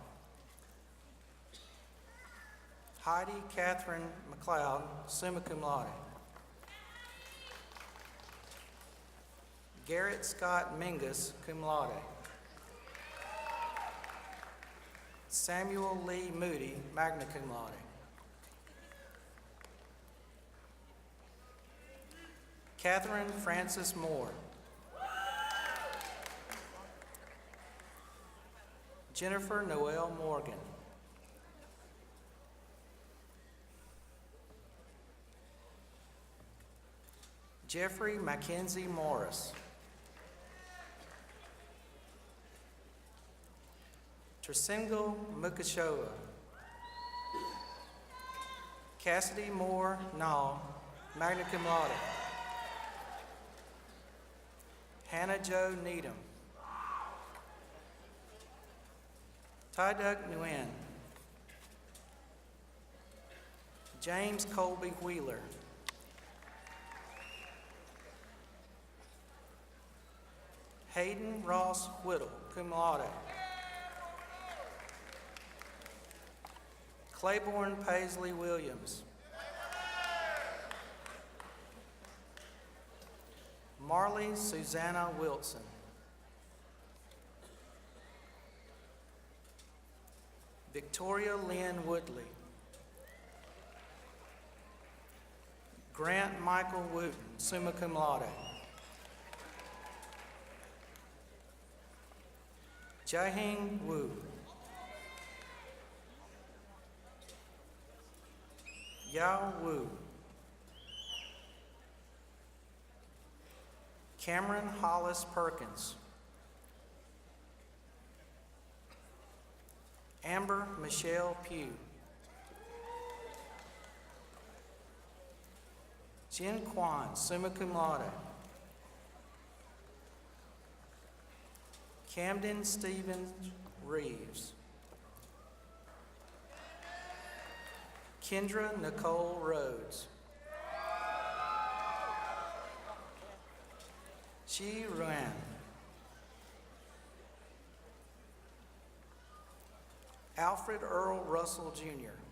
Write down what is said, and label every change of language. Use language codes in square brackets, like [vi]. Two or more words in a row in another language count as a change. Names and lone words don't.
[en] Heidi Catherine McLeod, [la] summa cum laude. [en] Garrett Scott Mingus, [la] cum laude. [en] Samuel Lee Moody, [la] magna cum laude. [en] Catherine Frances Moore. Jennifer Noel Morgan. Jeffrey Mackenzie Morris. Trisingle Mukashoa. Cassidy Moore Nall, [la] magna cum laude. [en] Hannah Jo Needham. Ty Doug Nguyen. James Colby Wheeler. Hayden Ross Whittle, [la] cum laude. [en] Claiborne Paisley Williams. Marley Susanna Wilson. Victoria Lynn Woodley. Grant Michael Wooten, [la] summa cum laude. [en] Jaehing Wu. Yao Wu. Cameron Hollis Perkins. Amber Michelle Pugh. Jin Kwan, [la] summa cum laude. [en] Camden Stevens Reeves. Kendra Nicole Rhodes. Chi Ruan. Alfred Earl Russell Jr.